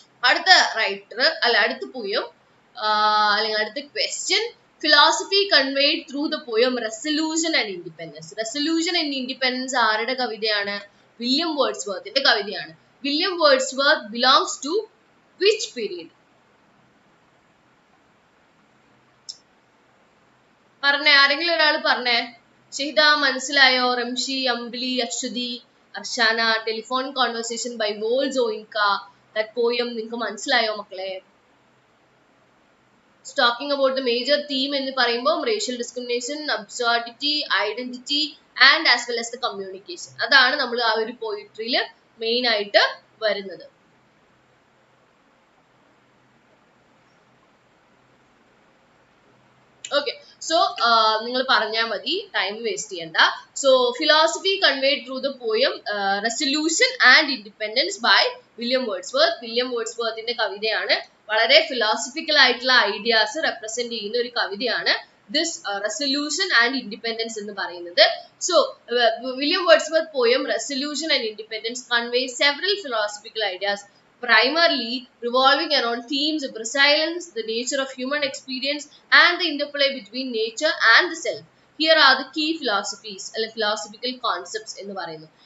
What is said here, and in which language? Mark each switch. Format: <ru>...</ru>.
<ml>അടുത്ത റൈറ്റർ അല്ല അടുത്ത പോയം അല്ലെങ്കിൽ അടുത്ത question,</ml> <en>philosophy conveyed through the poem resolution and independence.</en> <ml>Resolution and independence ആരുടെ കവിതയാണ്? വില്യം വേർഡ്സ്വർത്തിന്റെ കവിതയാണ്.</ml> <en>William Wordsworth belongs to which period?</en> <ml>പറഞ്ഞേ, ആരെങ്കിലും ഒരാൾ പറഞ്ഞേ. ഷഹിദ മനസ്സിലായോ? Ramshi, അംബിലി, Aswathy, Arshana. Telephone conversation by വോൾജോയിൻക, that poem നിങ്ങൾക്ക് മനസ്സിലായോ മക്കളെ?</ml> <en>Talking about the major theme</en> <ml>എന്ന് പറയുമ്പോൾ</ml> <en>racial discrimination, absurdity, identity and as well as the communication.</en> <ml>അതാണ് നമ്മൾ ആ ഒരു പോയിട്രിയിൽ മെയിൻ ആയിട്ട് വരുന്നത്. ഓക്കെ, സോ നിങ്ങൾ പറഞ്ഞാൽ മതി, ടൈം വേസ്റ്റ് ചെയ്യണ്ട.</ml> <en>So philosophy conveyed through the poem resolution and independence by William Wordsworth.</en> <ml>William വേർഡ്സ്വർത്തിന്റെ കവിതയാണ്. വളരെ ഫിലോസഫിക്കൽ ആയിട്ടുള്ള ഐഡിയാസ് റെപ്രസെന്റ് ചെയ്യുന്ന ഒരു കവിതയാണ് ദിസ് റെസൊല്യൂഷൻ ആൻഡ് ഇൻഡിപെൻഡൻസ് എന്ന് പറയുന്നത്.</ml> <en>So William Wordsworth poem resolution and independence convey several philosophical ideas, primarily revolving around themes of resilience, the nature of human experience and the interplay between nature and the self. Here are the key philosophies or philosophical concepts</en> <ml>എന്ന് പറയുന്നു.</ml>